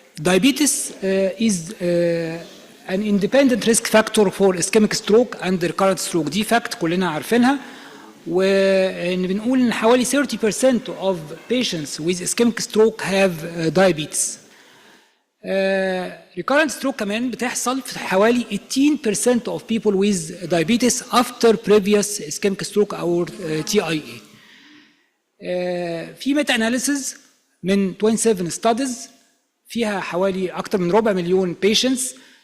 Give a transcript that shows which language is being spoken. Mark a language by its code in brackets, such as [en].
[en] Diabetes is an independent risk factor for ischemic stroke and recurrent stroke. [ar] دي فاكت كلنا عارفينها، وإن بنقول إن حوالي [en] 30% of patients with ischemic stroke have diabetes. recurrent stroke [ar] كمان بتحصل في حوالي [en] 18% of people with diabetes after previous ischemic stroke [ar] أو [en] TIA. [ar] في ميتا أناليسيز من 27 studies فيها حوالي أكثر من 400,000 patients.